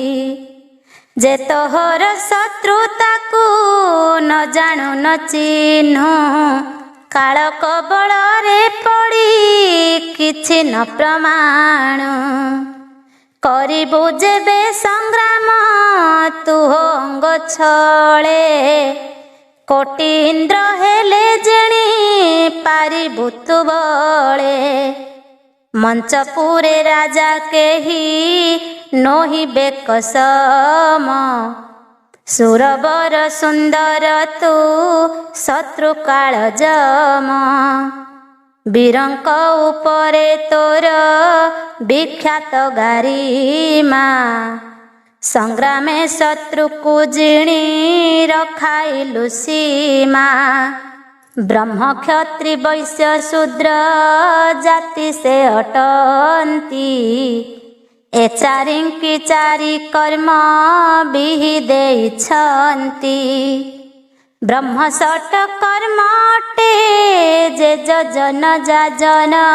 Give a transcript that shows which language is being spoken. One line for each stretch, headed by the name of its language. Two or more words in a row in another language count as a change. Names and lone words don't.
Odia: ଯେ ତୋହର ଶତ୍ରୁ ତାକୁ ନ ଜାଣୁ ନ ଚିହ୍ନୁ, କାଳ କବଳରେ ପଡ଼ି କିଛି ନ ପ୍ରମାଣ। କରିବୁ ଯେବେ ସଂଗ୍ରାମ ତୁ ଅଙ୍ଗ ଛଳେ, କୋଟି ଇନ୍ଦ୍ର ହେଲେ ଜେଣି ପାରିବୁ ତୁ ବଳେ ମଞ୍ଚପୁରେ ରାଜା କେହି ନୋହିବେ କସମ ସୁରବର ସୁନ୍ଦର ତୁ ଶତ୍ରୁ କାଳ ଯମ ବୀରଙ୍କ ଉପରେ ତୋର ବିଖ୍ୟାତ ଗରିମା ସଂଗ୍ରାମେ ଶତ୍ରୁ କୁ ଜିଣି ରଖାଇଲୁ ସୀମା ବ୍ରହ୍ମ କ୍ଷତ୍ରି ବୈଶ୍ୟ ଶୂଦ୍ର ଜାତି ସେ ଅଟନ୍ତି ଏ ଚାରିଙ୍କି ଚାରି କର୍ମ ବିହି ଦେଇଛନ୍ତି ବ୍ରହ୍ମ ଷଟ କର୍ମ ଅଟେ ଯେ ଜନ ଯାଜନ